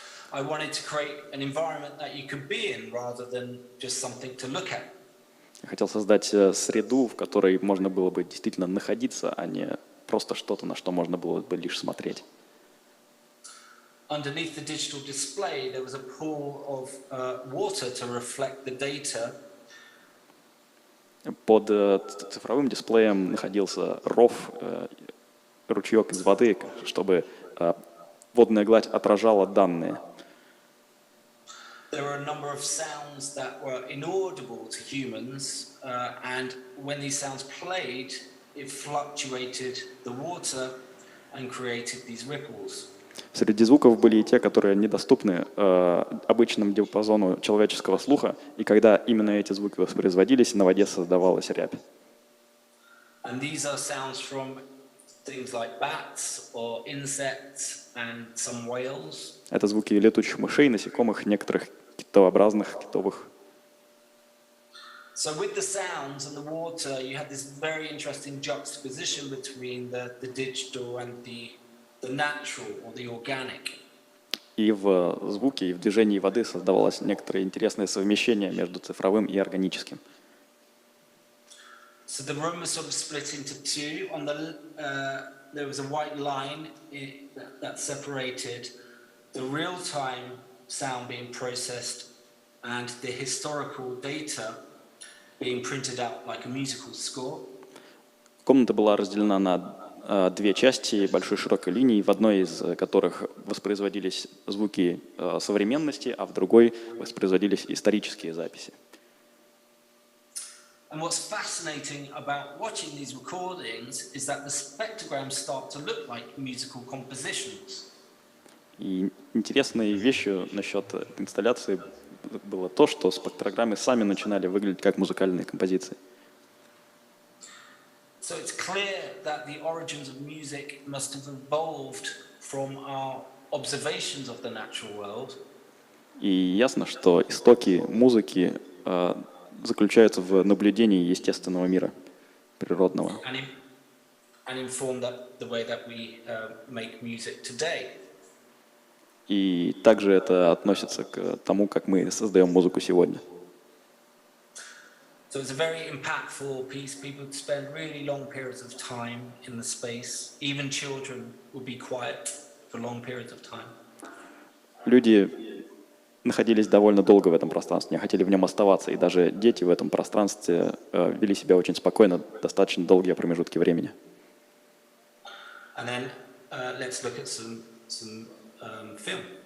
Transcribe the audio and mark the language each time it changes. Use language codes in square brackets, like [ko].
[en] I wanted to create an environment that you could be in rather than just something to look at. [ru] Я хотел создать среду, в которой можно было бы действительно находиться, а не просто что-то, на что можно было бы лишь смотреть. [en] underneath the digital display, there was a pool of water to reflect the data. [ru] Под цифровым дисплеем находился ров, ручеек из воды, чтобы водная гладь отражала данные. [en] There were a number of sounds that were inaudible to humans, and when these sounds played, it fluctuated the water and created these ripples. [ru] Среди звуков были и те, которые недоступны обычному диапазону человеческого слуха, и когда именно эти звуки воспроизводились, на воде создавалась рябь. [en] And these are sounds from things like bats or insects and some whales. [ru] Это звуки летучих мышей, насекомых, некоторых китообразных, китовых. [en] So with the sounds and the water, you had this very interesting juxtaposition between the digital and the natural or the organic. [ru] И в звуке, и в движении воды создавалось некоторое интересное совмещение между цифровым и органическим. [en] So the room was sort of split into two. On the there was a white line that separated the real-time sound being processed and the historical data being printed out like a musical score. [ru] Комната была разделена на две части большой широкой линии, в одной из которых воспроизводились звуки современности, а в другой воспроизводились исторические записи. [en] And what's fascinating about watching these recordings is that the spectrograms start to look like musical compositions. [ru] И интересной вещью насчет инсталляции было то, что спектрограммы сами начинали выглядеть как музыкальные композиции. [en] So it's clear that the origins of music must have evolved from our observations of the natural world. [ru] И ясно, что истоки музыки заключаются в наблюдении естественного мира, природного. [en] And inform that the way that we make music today. [ru] И также это относится к тому, как мы создаем музыку сегодня. [en] So it's a very impactful piece. People spend really long periods of time in the space. Even children would be quiet for long periods of time. [ru] Люди находились довольно долго в этом пространстве, не хотели в нем оставаться, и даже дети в этом пространстве вели себя очень спокойно, достаточно долгие промежутки времени. [en] And then let's look at some film.